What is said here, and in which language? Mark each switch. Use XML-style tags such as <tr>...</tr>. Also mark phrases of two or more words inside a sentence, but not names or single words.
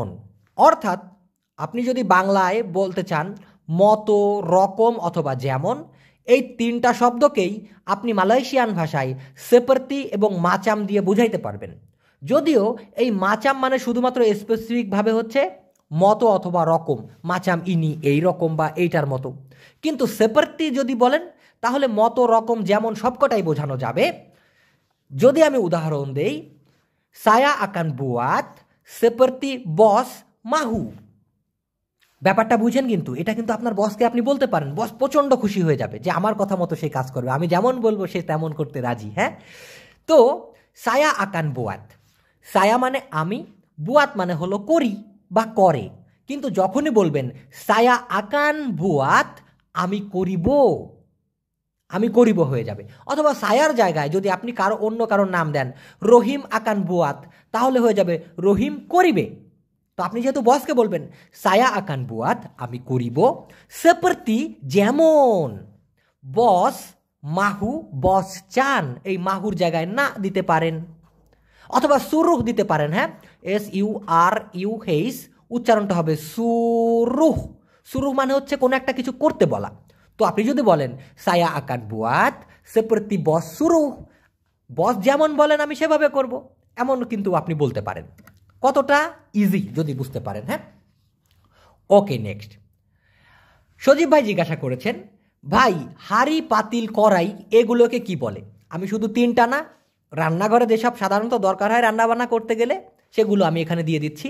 <bn>অর্থাৎ আপনি যদি বাংলায় বলতে চান মতো, রকম অথবা যেমন, এই তিনটা শব্দকেই আপনি মালয়েশিয়ান ভাষায় সেপার্তি এবং মাচাম দিয়ে বুঝাইতে পারবেন। যদিও এই মাচাম মানে শুধুমাত্র স্পেসিফিকভাবে হচ্ছে মতো অথবা রকম,</bn> <ms>macam ini</ms> <bn>এই রকম বা এইটার মতো। কিন্তু সেপারেটি যদি বলেন তাহলে মতো রকম যেমন সবকটাই বোঝানো যাবে। যদি আমি উদাহরণ দেই,</bn> <ms>saya akan buat seperti bos mahu।</ms> <bn>ব্যাপারটা বুঝেন, কিন্তু এটা কিন্তু আপনার বসকে আপনি বলতে পারেন, বস প্রচণ্ড খুশি হয়ে যাবে যে আমার কথা মতো সে কাজ করবে, আমি যেমন বলবো সে তেমন করতে রাজি। হ্যাঁ, তো</bn> <ms>saya akan buat,</ms> <bn>saya মানে আমি, বুয়াত মানে হলো করি বা করে। কিন্তু যখনই বলবেন</bn> <ms>saya akan buat,</ms> <bn>আমি করিব, আমি করিব হয়ে যাবে। অথবা সায়ার জায়গায় যদি আপনি অন্য কারোর নাম দেন,</bn> <ms>Rahim akan buat,</ms> <bn>তাহলে হয়ে যাবে রহিম করিবে। তো আপনি যেহেতু বসকে বলবেন</bn> <ms>saya akan buat,</ms> <bn>আমি করিব, সেপারতি যেমন,</bn> <ms>bos mahu,</ms> <bn>বস চান, এই মাহুর জায়গায় না দিতে পারেন, অথবা সুরুহ দিতে পারেন। হ্যাঁ, SURUH, উচ্চারণটা হবে সুরুহ। সুরুহ মানে হচ্ছে কোনো একটা কিছু করতে বলা। তো আপনি যদি বলেন</bn> <ms>saya akan buat seperti bos suruh,</ms> <bn>বস যেমন বলেন আমি সেভাবে করব, এমন কিন্তু আপনি বলতে পারেন। কতটা ইজি যদি বুঝতে পারেন। হ্যাঁ, ওকে, নেক্সট। সজীব ভাই জিজ্ঞাসা করেছেন, ভাই হাঁড়ি পাতিল কড়াই এগুলোকে কি বলে? আমি শুধু তিনটা না, রান্নাঘরে যেসব সাধারণত দরকার হয় রান্নাবান্না করতে গেলে সেগুলো আমি এখানে দিয়ে দিচ্ছি।</bn>